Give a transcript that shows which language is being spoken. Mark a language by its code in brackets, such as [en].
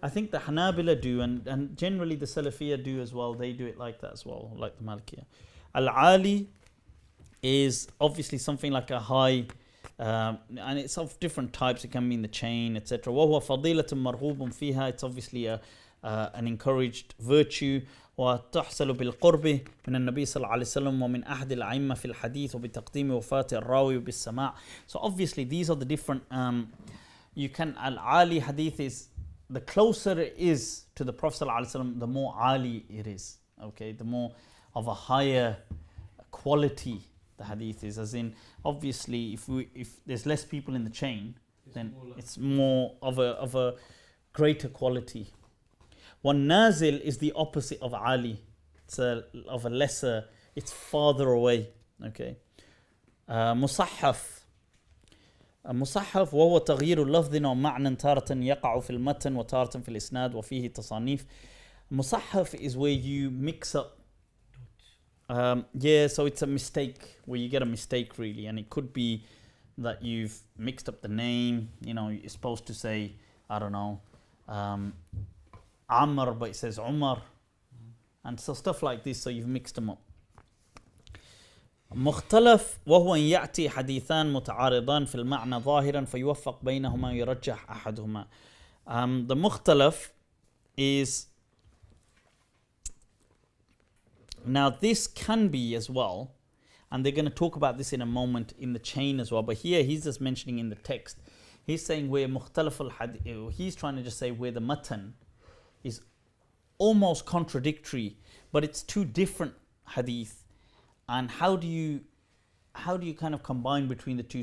[en] I think the Hanabila do, and generally the Salafiyya do as well. They do it like that as well, like the Malikiyah. Al-Ali is obviously something like a high, and it's of different types. It can be in the chain, etc. [ar] وَهُوَ فَضِيلَةٌ مَرْغُوبٌ فِيهَا. [en] It's obviously a an encouraged virtue. [ar] وتحصل بالقرب من النبي صلى الله عليه وسلم ومن أحد الأئمة في الحديث وبتقديم وفاة الراوي بالسماع. [en] So obviously these are the different you can al-ali hadith is the closer it is to the Prophet [ar] صلى الله عليه وسلم, [en] the more ali it is. Okay, the more of a higher quality the hadith is, as in obviously if there's less people in the chain, then it's more of a greater quality. One nazil is the opposite of ali. It's of a lesser, it's farther away. Okay. [ar] مصحف مصحف وهو تغيير لفظ أو معنى تارة يقع في المتن وتارة في الإسناد وفيه تصانيف. [en] مصحف is where you mix up. So it's a mistake, where you get a mistake really, and it could be that you've mixed up the name. You're supposed to say, I don't know, Amr, but it says Umar, and so stuff like this. So you've mixed them up. [ar] مختلف وهو أن يأتي حديثان متعارضان في المعنى ظاهرا فيوفق بينهما يرجح أحدهما. [en] The مختلف is, now this can be as well, and they're going to talk about this in a moment in the chain as well, but here he's just mentioning in the text, he's saying where مختلف الحديث, he's trying to just say where the matan is almost contradictory, but it's two different hadith, and how do you kind of combine between the two?